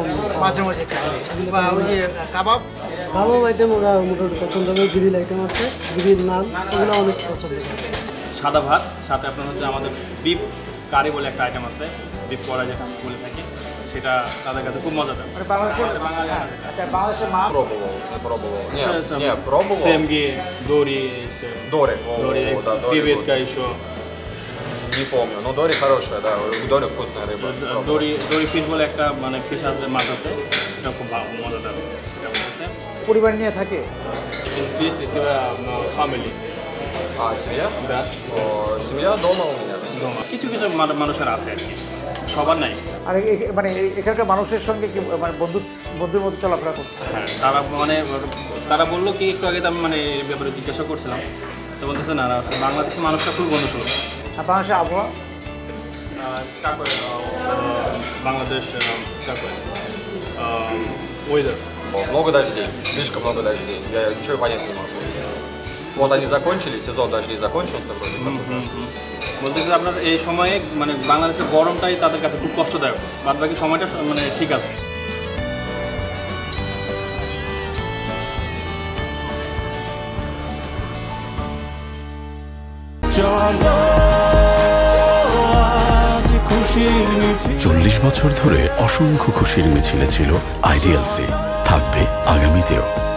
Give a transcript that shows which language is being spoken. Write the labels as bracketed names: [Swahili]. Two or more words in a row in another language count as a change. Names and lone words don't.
[Bangla] মাঝে মাঝে খায়। বা ওই যে কাবাব আইটেম ওরা মোটামুটি পছন্দ করে। [English] grill item [Bangla] আছে, গ্রিল নান, এগুলো অনেক পছন্দ করে। সাদা ভাত সাথে আপনার হচ্ছে আমাদের [English] beef curry [Bangla] বলে একটা আইটেম আছে, বিফ কড়া যেটা বলে থাকি, সেটা তাদের কাছে খুব মজাদার। মানে বাংলাদেশের মাছ [Russian] пробовал. Семги, Дори, Дори. креветка еще. Не помню, но Дори хорошая, да, у Дори вкусная рыба. [Bangla] Дори ফিশ বলে একটা মানে ফিশ আছে, মাছ আছে, এটা খুব মজাদার। এটা বলতেছে পরিবার নিয়ে থাকে? [Russian] Здесь это family. А, семья? Да. Семья дома у меня. [Bangla] কিছু কিছু মানুষের আছে আর কি, সবার নাই। আর মানে এখানকার মানুষের সঙ্গে কি মানে বন্ধুর মতো চলাফেরা করছে? হ্যাঁ, তারা বললো কি একটু আগে তো আমি মানে এই ব্যাপারে জিজ্ঞাসা করছিলাম, তো বলতেছে না বাংলাদেশের মানুষটা খুব বন্ধুসুলভ। আর বাংলাদেশের আবহাওয়া? বাংলাদেশ ওয়েদার [Russian] Много дождей, слишком много дождей. Я ничего понять не могу. Вот они закончились, сезон дождей закончился вроде как. [Bangla] বলতেছে আপনার এই সময়ে মানে বাংলাদেশের গরমটাই তাদের কাছে খুব কষ্টদায়ক, বাদ বাকি সময়টা মানে ঠিক আছে। চল্লিশ বছর ধরে অসংখ্য খুশির মিছিলে ছিল আইডিএলসি, থাকবে আগামীতেও।